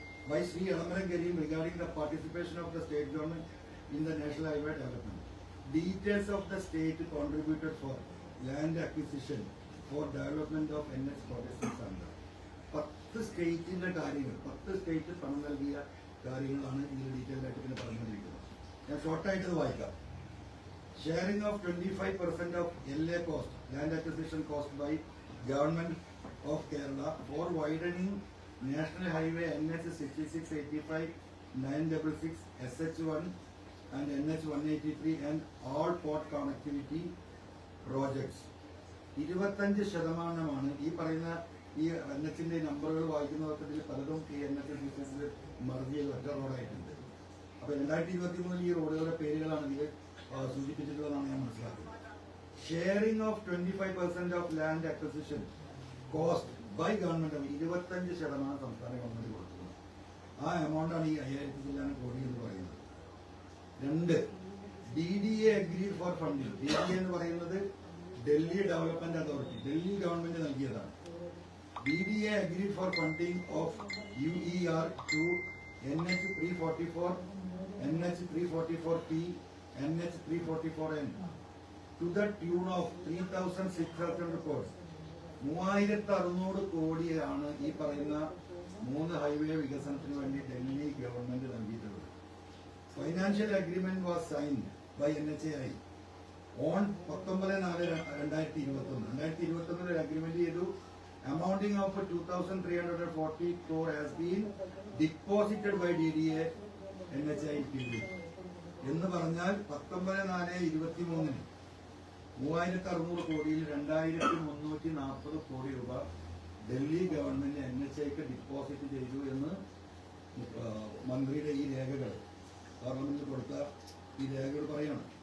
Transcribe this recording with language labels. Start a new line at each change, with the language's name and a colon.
English: By Sri Elamram Kareem regarding the participation of the state government in the national highway development. Details of the state contributed for land acquisition for development of NH projects is under.
Malayalam: 10 സ്റ്റേറ്റിന്റെ കാര്യങ്ങൾ, 10 state പണം നൽകിയ കാര്യങ്ങളാണ് ഇതിൽ detail ആയിട്ട് പിന്നെ പറഞ്ഞുകൊണ്ടിരിക്കുന്നത്. ഞാൻ ഷോർട്ടായിട്ട് ഇത് വായിക്കാം.
English: Sharing of 25% of LA cost, land acquisition cost by government of Kerala for widening national highway NH 6685 966 SH1 and NH 183 and all port connectivity projects.
Malayalam: 25% ഈ പറയുന്ന ഈ NH-ന്റെ നമ്പറുകൾ വായിക്കുന്നവർക്കിടയിൽ പലതും ഈ NH ബിസിനസ്സിൽ മർജ് ചെയ്ത് ഒറ്റ റോഡായിട്ടുണ്ട്. അപ്പോൾ 2023 ഈ റോഡുകളുടെ പേരുകളാണ് ഇതിൽ സൂചിപ്പിച്ചിട്ടുള്ളതാണ് ഞാൻ മനസ്സിലാക്കുന്നത്.
English: sharing of 25% of land acquisition cost by government
Malayalam: 25% സംസ്ഥാന ഗവൺമെന്റ് കൊടുക്കുന്നത്. ആ എമൗണ്ടാണ് ഈ 5000 കോടി എന്ന് പറയുന്നത്. 2,
English: DDA agreed for funding.
Malayalam: DDA എന്ന് പറയുന്നത് Delhi development authority, Delhi government നൽകിയതാണ്.
English: DDA agreed for funding of UER to NH 344, NH 344P, NH 344N to the tune of 3,600 crores.
Malayalam: 3600 കോടിയാണ് ഈ പറയുന്ന 3 ഹൈവേ വികസനത്തിന് വേണ്ടി ഡൽഹി ഗവൺമെന്റ് നൽകിയിട്ടുള്ളത്.
English: Financial agreement was signed by NHAI on 19/4/2021.
Malayalam: Agreement ചെയ്തു.
English: Amounting of 2,340 crore has been deposited by DDA NHAI
Malayalam: എന്ന് പറഞ്ഞാൽ 19/4/23 3600 കോടിയിൽ 2340 കോടി രൂപ ഡൽഹി ഗവൺമെന്റ് NHAIക്ക് ഡിപ്പോസിറ്റ് ചെയ്തു എന്ന് മന്ത്രിയുടെ ഈ രേഖകൾ പാർലമെന്റിൽ കൊടുത്ത ഈ രേഖകൾ പറയണം.